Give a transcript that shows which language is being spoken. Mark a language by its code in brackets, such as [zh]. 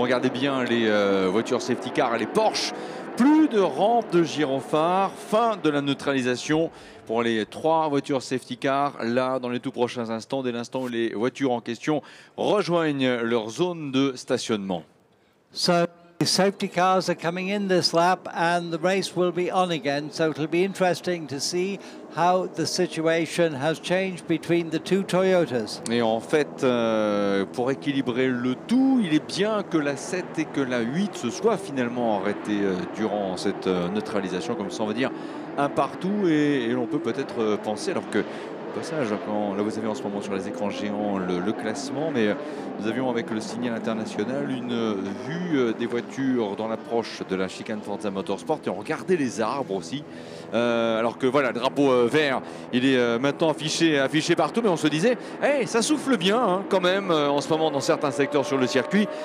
[fr] Regardez bien les voitures safety car et les Porsche. Plus de rampe de gyrophare, fin de la neutralisation pour les 3 voitures safety car. Là, dans les tout prochains instants, dès l'instant où les voitures en question rejoignent leur zone de stationnement. [en] The safety cars are coming in this lap and the race will be on again. So it'll be interesting to see how the situation has changed between the two Toyotas. [fr] Et en fait, pour équilibrer le tout, il est bien que la 7 et que la 8 se soient finalement arrêtées durant cette neutralisation, comme ça on va dire un partout, et l'on peut peut-être penser, alors que passage, quand, là vous avez en ce moment sur les écrans géants le classement, mais nous avions avec le signal international une vue des voitures dans l'approche de la chicane Forza Motorsport, et on regardait les arbres aussi, alors que voilà, le drapeau vert il est maintenant affiché partout, mais on se disait hey, ça souffle bien hein, quand même en ce moment dans certains secteurs sur le circuit.